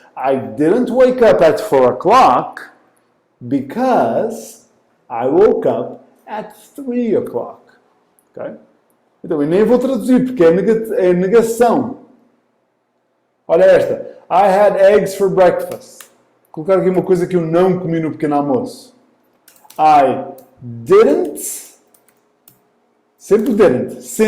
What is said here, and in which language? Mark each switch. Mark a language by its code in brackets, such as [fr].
[en] I didn't wake up at 4 o'clock because I woke up at 3 o'clock. Okay? [pt] Então, eu nem vou traduzir, porque é negação. Olha esta. [en] I had eggs for breakfast. [pt] Vou colocar aqui uma coisa que eu não comi no pequeno almoço. [en] I didn't. [pt] Sempre [en] didn't.